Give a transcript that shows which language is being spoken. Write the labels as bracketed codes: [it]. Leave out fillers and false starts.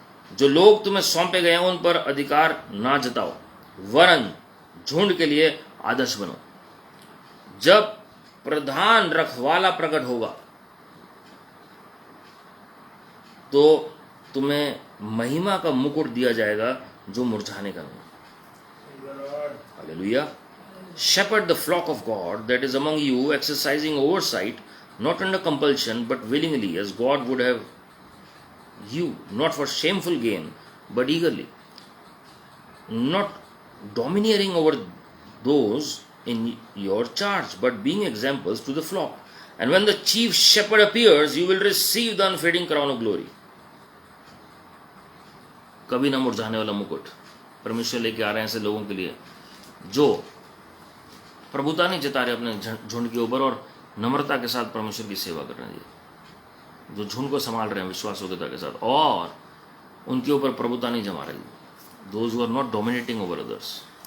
[hi] जो लोग तुम्हें सौंपे गए हैं उन पर अधिकार ना जताओ, वरन झुंड के लिए आदर्श बनो। जब प्रधान रखवाला प्रकट होगा तो तुम्हें महिमा का मुकुट दिया जाएगा जो मुरझाने का नहीं। Hallelujah. [en] Shepherd the flock of God that is among you, exercising oversight, not under compulsion, but willingly, as God would have you, not for shameful gain, but eagerly, not domineering over those in your charge, but being examples to the flock. And when the chief shepherd appears, you will receive the unfading crown of glory. [hi] कभी ना मुरझाने वाला मुकुट परमेश्वर लेके आ रहे हैं ऐसे लोगों के लिए जो प्रभुता नहीं जता रहे अपने झुंड के ऊपर और नम्रता के साथ परमेश्वर की सेवा कर रहे हैं, जो झुंड को संभाल रहे हैं विश्वासयोग्यता के साथ और उनके ऊपर प्रभुता नहीं जमा रही, [en] Those who are not dominating over others.